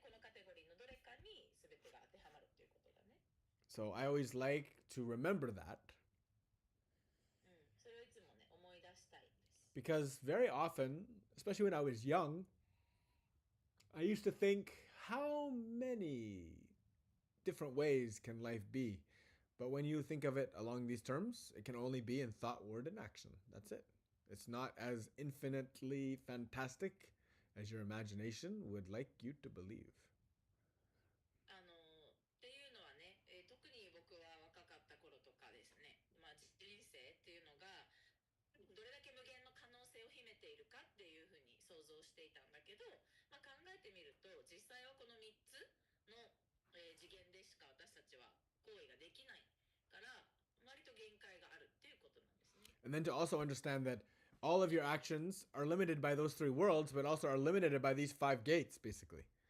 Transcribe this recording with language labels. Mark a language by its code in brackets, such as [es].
[ja] このカテゴリーのどれかに全てが当てはまるということだね。 [en] So I always like to remember that [ja] それをいつもね、思い出したいんです。 [en] because very often, especially when I was young, I used to think, how many different ways can life be? But when you think of it along these terms, it can only be in thought, word, and action. That's it. It's not as infinitely fantastic as your imagination would like you to believe. [ja] っていうのはね、特に僕は若かった頃とかですね、まあ、人生っていうのがどれだけ無限の可能性を秘めているかっていうふうに想像していたんだけど、まあ、考えてみると実際はこの3つの、次元でしか私たちは行為ができないから割と限界があるっていうことなんですね。 [en] And then to also understand that all of your actions are limited by those 3 worlds, but also are limited by these 5 gates, basically.